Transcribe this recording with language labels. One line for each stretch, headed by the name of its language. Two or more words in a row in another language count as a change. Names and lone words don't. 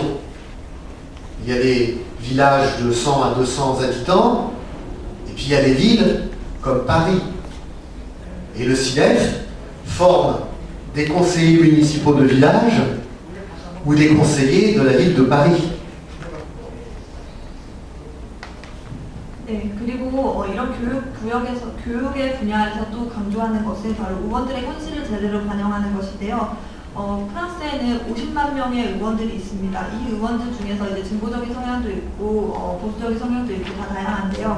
French: Il y a des villages de 100 à 200 habitants, et puis il y a des villes comme Paris. Et le SIDEF forme des conseillers municipaux de village ou des conseillers de la ville de Paris.
Korean: 네, 그리고 이런 교육의 분야에서 또 강조하는 것은 바로 의원들의 현실을 제대로 반영하는 것인데요. 프랑스에는 50만 명의 의원들이 있습니다. 이 의원들 중에서 이제 진보적인 성향도 있고 보수적인 성향도 있고 다 다양한데요.